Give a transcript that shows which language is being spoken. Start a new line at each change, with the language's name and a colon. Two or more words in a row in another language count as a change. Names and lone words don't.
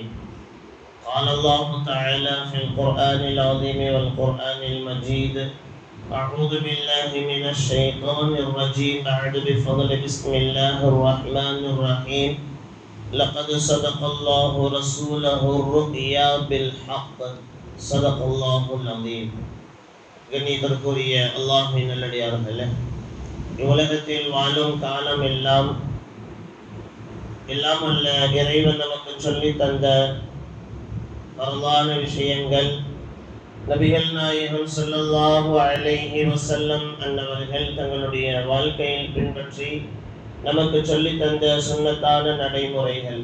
Arabic: قال الله تعالى في القرآن العظيم والقرآن المجيد: أعوذ بالله من الشيطان الرجيم بعد بفضل بسم الله الرحمن الرحيم. لقد صدق الله رسوله الرؤيا بالحق صدق الله العظيم.
Tamil: கண்ணியத்திற்குரிய அல்லாஹ்வின் நல்லடியார்களே, இவ்வுலகத்தில் வாழும் காலம் எல்லாம் அல்ல இறைவன் நமக்கு சொல்லி தந்த பரவான விஷயங்கள், நபிகள் நாயகம்
Arabic: صلى الله عليه وسلم
Tamil: அன்னவர்கள் தங்களுடைய வாழ்க்கையில் பின்பற்றி நமக்கு சொல்லி தந்த சுன்னத்தான நடைமுறைகள்.